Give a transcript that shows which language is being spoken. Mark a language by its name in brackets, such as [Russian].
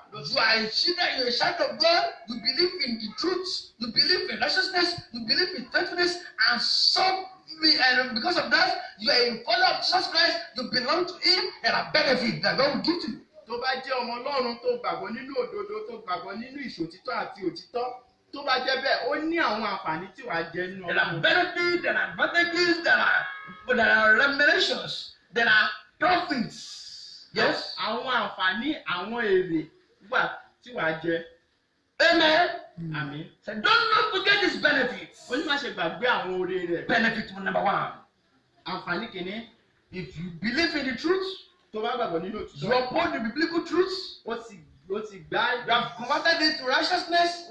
[English] You are a children, you are a child of God, you believe in the truth, you believe in righteousness, you believe in faithfulness, and because of that, you are a follower of Jesus Christ, you belong to Him, there are benefits that God will give to you. [Yoruba] Tó bá jẹ́ ọmọ Ọlọ́run tó gbàgbọ́ nínú òdodo, tó gbàgbọ́ nínú ìṣòtítọ́ àti òtítọ́, tó bá jẹ́ bẹ́ẹ̀, ó ní àwọn àǹfààní tí wàá jẹ nínú [English] There are [Yoruba] Ọlọ́run. [English] benefits, there are advantages, there are remunerations, there are profits. Yes? [Yoruba] Àwọn àǹfààní, àwọn èrè wà tí wàá jẹ. [English] Amen. [Yoruba] Àmín. [English] So don't not forget these benefits. [Yoruba] Ó ní má ṣe gbàgbé àwọn oore rẹ̀. [English] Benefit number one. [Yoruba] Àǹfààní kìíní, [English] If you believe in the truth, [Yoruba] tó bá gbàgbọ́ nínú [English] you [Yoruba] òtítọ́, [English] uphold the biblical truths, [Yoruba] ó ti gbá [English] you have converted it to righteousness,